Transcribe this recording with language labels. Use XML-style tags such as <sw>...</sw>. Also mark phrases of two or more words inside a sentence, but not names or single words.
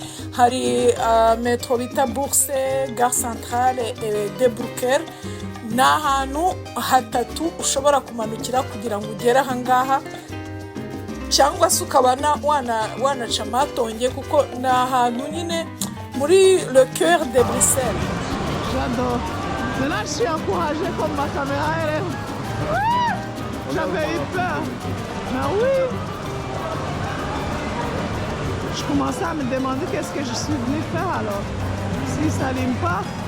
<rw>Hari metro bita Bourse, Gare Centrale De Brucker. Ni ahantu hatatu ushobora kumanukira kugira ngo ugere aha ngaha, cyangwa se ukaba wanaca Matonge kuko ni ahantu nyine muri</rw> <fr>le cœur de Bruxelles. J'adore. Maintenant je suis encouragée comme ma caméra elle est... J'avais eu peur. Mais oui. Je commençais à me demander qu'est-ce que je suis venue faire alors. Si ça n'allume pas.</fr>